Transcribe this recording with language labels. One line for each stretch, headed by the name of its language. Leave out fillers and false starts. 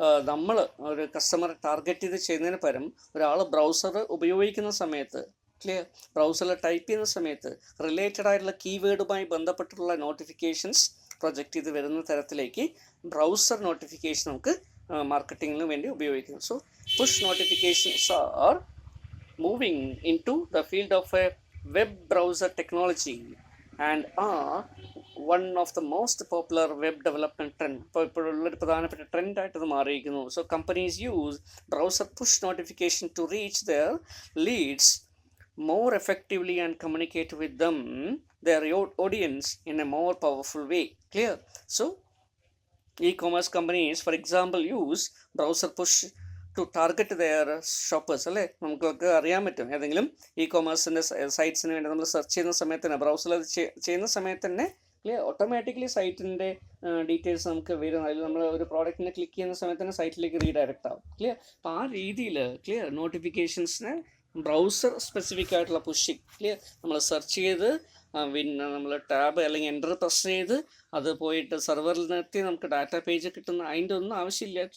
Malayalam: നമ്മൾ ഒരു കസ്റ്റമറെ ടാർഗറ്റ് ചെയ്ത് ചെയ്യുന്നതിന് പകരം ഒരാൾ ബ്രൗസർ ഉപയോഗിക്കുന്ന സമയത്ത് ക്ലിയർ ബ്രൗസറിൽ ടൈപ്പ് ചെയ്യുന്ന സമയത്ത് റിലേറ്റഡ് ആയിട്ടുള്ള കീവേഡുമായി ബന്ധപ്പെട്ടിട്ടുള്ള നോട്ടിഫിക്കേഷൻസ് പ്രൊജക്റ്റ് ചെയ്ത് വരുന്ന തരത്തിലേക്ക് ബ്രൗസർ നോട്ടിഫിക്കേഷൻ നമുക്ക് മാർക്കറ്റിങ്ങിന് വേണ്ടി ഉപയോഗിക്കുന്നു.
English: So push notifications are moving into the field of a web browser technology and are one of the most popular web development trend.
Malayalam: ഇപ്പോഴുള്ളൊരു പ്രധാനപ്പെട്ട ട്രെൻഡായിട്ട് ഇത് മാറിയിരിക്കുന്നു.
English: So companies use browser push notification to reach their leads more effectively and communicate with them their audience in a more powerful way. Clear? So e-commerce companies for example use browser push to target their shoppers.
Malayalam: അല്ലേ, നമുക്കൊക്കെ അറിയാൻ പറ്റും ഏതെങ്കിലും e-commerceൻ്റെ സൈറ്റ്സിന് വേണ്ടി നമ്മൾ search ചെയ്യുന്ന സമയത്ത് തന്നെ ബ്രൗസറിൽ അത് ചെയ്യുന്ന സമയത്ത് തന്നെ ക്ലിയർ ഓട്ടോമാറ്റിക്കലി സൈറ്റിൻ്റെ ഡീറ്റെയിൽസ് നമുക്ക് വരും. അതിൽ നമ്മൾ ഒരു പ്രോഡക്റ്റിനെ ക്ലിക്ക് ചെയ്യുന്ന സമയത്ത് തന്നെ സൈറ്റിലേക്ക് റീഡയറക്റ്റ് ആവും. ക്ലിയർ. അപ്പോൾ ആ രീതിയിൽ ക്ലിയർ നോട്ടിഫിക്കേഷൻസിനെ ബ്രൗസർ സ്പെസിഫിക് ആയിട്ടുള്ള പുഷിങ് ക്ലിയർ നമ്മൾ സെർച്ച് ചെയ്ത് പിന്നെ നമ്മൾ ടാബ് അല്ലെങ്കിൽ എൻ്റർ പ്രസ് ചെയ്ത് അത് പോയിട്ട് സെർവറിൽ നിർത്തി നമുക്ക് ഡാറ്റ പേജ് കിട്ടുന്ന അതിൻ്റെ ഒന്നും ആവശ്യമില്ല.